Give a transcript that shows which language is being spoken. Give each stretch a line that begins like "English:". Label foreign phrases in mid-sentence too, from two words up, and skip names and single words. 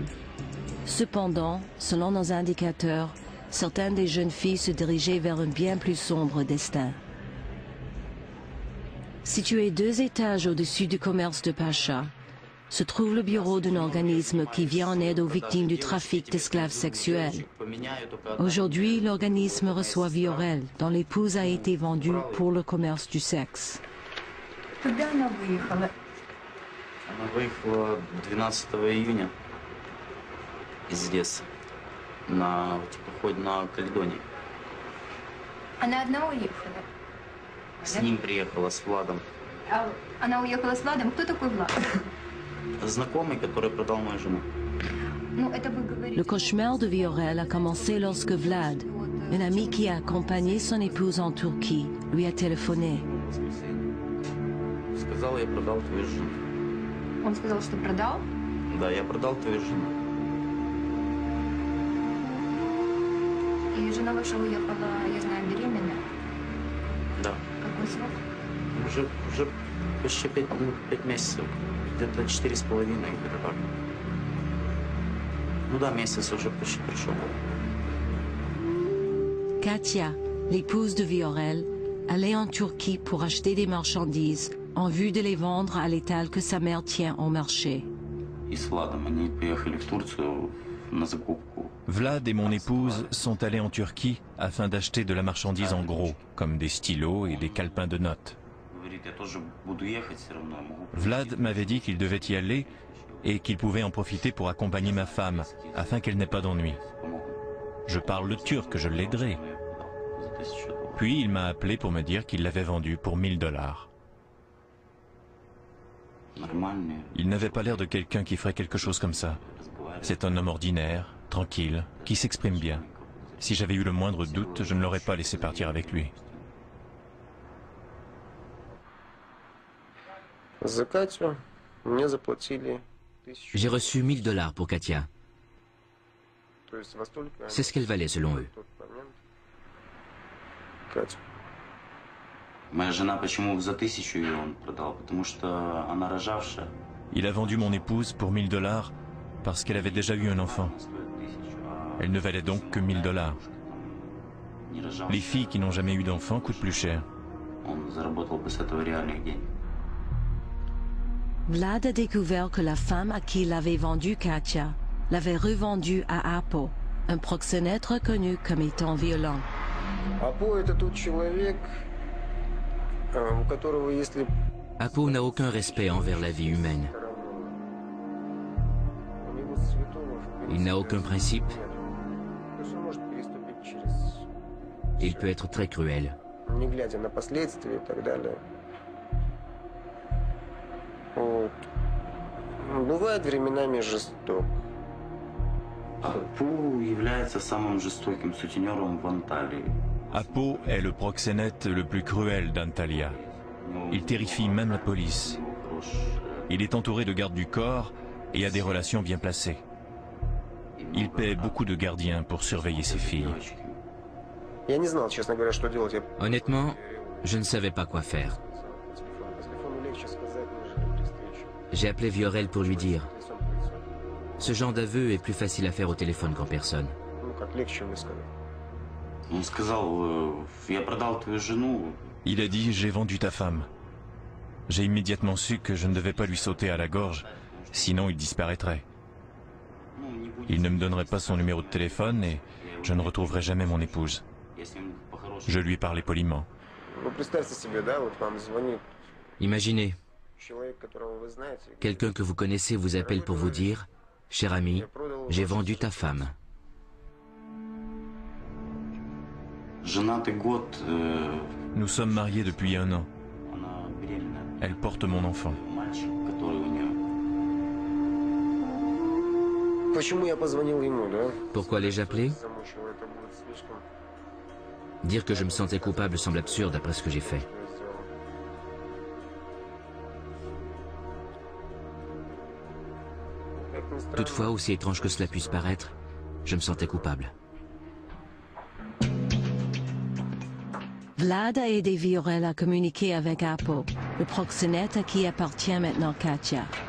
French: Cependant, selon nos indicateurs, certaines des jeunes filles se dirigeaient vers un bien plus sombre destin. Situé 2 étages au-dessus du commerce de Pacha, se trouve le bureau d'un organisme qui vient en aide aux victimes du trafic d'esclaves sexuels. Aujourd'hui, l'organisme reçoit Viorel, dont l'épouse a été vendue pour le commerce du sexe.
Russian: Когда она выехала? Она выехала 12 июня из Одессы на теплоходе на Каледонии. Она одна уехала? С ним приехала, с Владом. Она уехала с Владом? Кто такой Влад? Знакомый, который продал мою жену. Ну, это вы говорите.
French: Le cauchemar de Viorel a commencé lorsque Vlad, un ami qui a accompagné son épouse en Turquie, lui a téléphoné.
Russian: Сказал, я продал твою жену. Он сказал, что продал? Да, я продал твою жену. И жена ваша уехала, я знаю, беременная. Да. Какой срок? Уже почти 5 месяцев. Где-то 4,5, где-то так. Ну да, месяц уже почти пришел.
French: Katia, l'épouse de Viorel, allait en Turquie pour acheter des marchandises en vue de les vendre à l'étal que sa mère tient au marché.
Russian: И с Владом они поехали в Турцию на закупку.
French: Vlad et mon épouse sont allés en Turquie afin d'acheter de la marchandise en gros, comme des stylos et des calepins de notes.
Russian: Говорит, я тоже буду ехать все равно, могу.
French: Vlad m'avait dit qu'il devait y aller et qu'il pouvait en profiter pour accompagner ma femme, afin qu'elle n'ait pas d'ennui. Je parle le turc, je l'aiderai. Puis il m'a appelé pour me dire qu'il l'avait vendu pour $1000. Il n'avait pas l'air de quelqu'un qui ferait quelque chose comme ça. C'est un homme ordinaire, tranquille, qui s'exprime bien. Si j'avais eu le moindre doute, je ne l'aurais pas laissé partir avec lui.
Russian: За Катю мне заплатили
French: J'ai reçu $1000 pour Katia.
Russian: То есть во столько
French: C'est ce qu'elle valait selon eux.
Russian: в тот момент Катю. Моя жена почему за 1000 ее он продал? Потому что она рожавшая.
French: Il a vendu mon épouse pour $1000 parce qu'elle avait déjà eu un enfant. Elle ne valait donc que $1000. Les filles qui n'ont jamais eu d'enfant coûtent plus cher.
Russian: Он заработал бы с этого реальных денег.
French: Vlad a découvert que la femme à qui il avait vendu Katia l'avait revendue à Apo, un proxénète reconnu comme étant violent.
Russian: Апо это тот человек, у которого если
French: Apo n'a aucun respect envers la vie humaine.
Russian: у него святого в
French: Il n'a aucun principe.
Russian: то есть он может переступить через,
French: Il peut être très cruel.
Russian: не глядя на последствия и так далее. Вот. Бывает временами жесток. Апу является самым жестоким сутенером в Анталии.
French: Apo est le proxénète le plus cruel d'Antalya. Il terrifie même la police. Il est entouré de gardes du corps et a des relations bien placées. Il paie beaucoup de gardiens pour surveiller ses filles.
Russian: Я не знал, честно говоря, что делать. Я
French: Honnêtement, je ne savais pas quoi faire.
Russian: по телефону легче сказать, нежели при встрече.
French: J'ai appelé Viorel pour lui dire.
Russian: Лицом к лицу.
French: Ce genre d'aveu est plus facile à faire au téléphone qu'en personne.
Russian: Ну, как легче высказать. Он сказал, я продал твою жену.
French: Il a dit « J'ai vendu ta femme ». J'ai immédiatement su que je ne devais pas lui sauter à la gorge, sinon il disparaîtrait. Il ne me donnerait pas son numéro de téléphone et je ne retrouverai jamais mon épouse. Je lui ai parlé poliment.
Russian: Ну, представьте себе, да, вот вам звонит
French: Imaginez,
Russian: человек, которого вы знаете.
French: quelqu'un que vous connaissez vous appelle pour vous dire « Cher ami, j'ai vendu ta femme ».
Russian: Женатый год,
French: Nous sommes mariés depuis 1 an.
Russian: она беременная.
French: Elle porte mon enfant.
Russian: Мальчик, который у нее. Почему я позвонил ему, да?
French: Pourquoi l'ai-je appelé?
Russian: Замучил, это будет слишком.
French: Dire que je me sentais coupable semble absurde après ce que j'ai fait.
Russian: Что я сделал. Как ни странно,
French: Toutefois, aussi étrange que cela puisse paraître, je me sentais coupable. Vlad a aidé Viorel à communiquer avec Apo, le proxénète à qui appartient maintenant Katia.